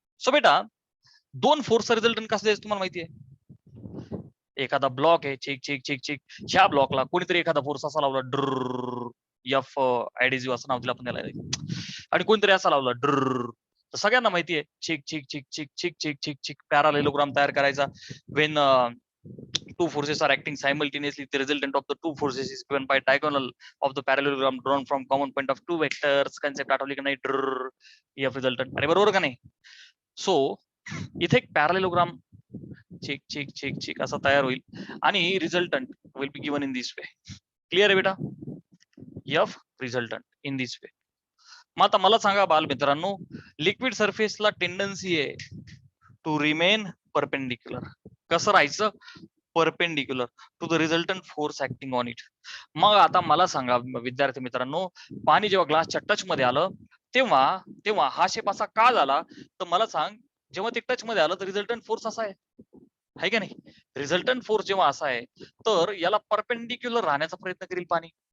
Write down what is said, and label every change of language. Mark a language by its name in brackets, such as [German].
[Marathi] So बेटा दोन फोर्सचा resultant कसं द्यायचं तुम्हाला माहिती आहे. एखादा ब्लॉक आहे, चिक चिक चिक चिक, ह्या ब्लॉकला कोणीतरी एखादा फोर्स असा लावला ड्र, एफ ऍडेसिव्ह असं नाव दिलं आपण त्याला, आणि कोणतरी असा लावला ड्र. तर सगळ्यांना माहिती आहे चिक चिक चिक चिक चिक चिक चिक चिक पॅरालेलोग्राम तयार करायचा. [English] When two forces are acting simultaneously, the resultant of the two forces is given by diagonal of the parallelogram drawn from common point of two vectors. [Marathi] Concept आठवली का नाही, ड्र एफ रिझल्टंट. अरे बरोबर का नाही? सो इथे एक पॅरालेलोग्राम चिक चिक चिक चिक असा तयार होईल आणि [English] Resultant will be given in this way. [Marathi] Clear आहे बेटा, [English] F resultant in this way. [Marathi] मग आता मला सांगा बाल मित्रांनो, लिक्विड सरफेसला टेंडन्सी आहे [English] To remain perpendicular. [Marathi] कसं राहायचं? [English] Perpendicular to the resultant force acting on it. [Marathi] मग आता मला सांगा विद्यार्थी मित्रांनो, पाणी जेव्हा ग्लासच्या टच मध्ये आलं तेव्हा तेव्हा हा शेप असा का झाला? तर मला सांग, जेव्हा ते टच मध्ये आलं तर रिझल्टंट फोर्स असा आहे का नाही? रिझल्टंट फोर्स जेव्हा असा आहे तर याला परपेंडिक्युलर राहण्याचा प्रयत्न करेल पाणी.